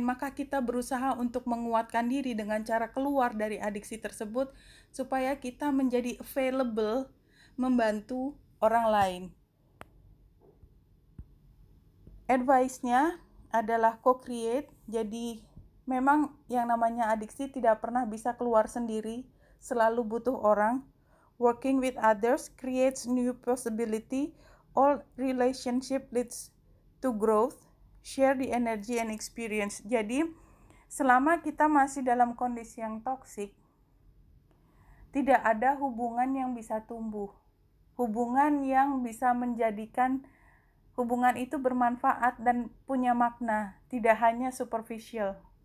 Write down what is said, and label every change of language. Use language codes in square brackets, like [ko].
[id] Maka kita berusaha untuk menguatkan diri dengan cara keluar dari adiksi tersebut supaya kita menjadi available membantu orang lain. Advice-nya adalah co-create. Jadi memang yang namanya adiksi tidak pernah bisa keluar sendiri, selalu butuh orang. [en] Working with others creates new possibility. All relationship leads to growth. Share the energy and experience. [id] Jadi selama kita masih dalam kondisi yang toksik, tidak ada hubungan yang bisa tumbuh. Hubungan yang bisa menjadikan hubungan itu bermanfaat dan punya makna, tidak hanya superficial.